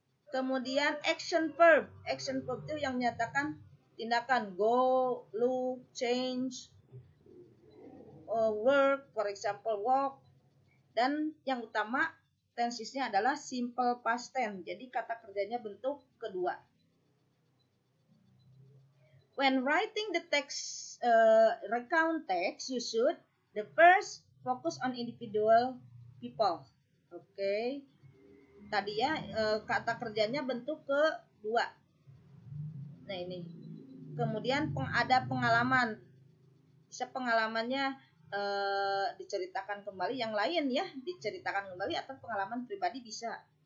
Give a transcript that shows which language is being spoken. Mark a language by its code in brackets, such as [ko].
[id] Kemudian action verb itu yang menyatakan tindakan, [en] go, look, change, work, for example walk. [id] Dan yang utama tensisnya adalah simple past tense, jadi kata kerjanya bentuk kedua. [en] When writing the text, recount text, you should the first focus on individual people. Okay. [id] Tadi ya kata kerjanya bentuk kedua. Nah, ini. Kemudian ada pengalaman. Bisa pengalamannya diceritakan kembali, yang lain ya diceritakan kembali, atau pengalaman pribadi bisa.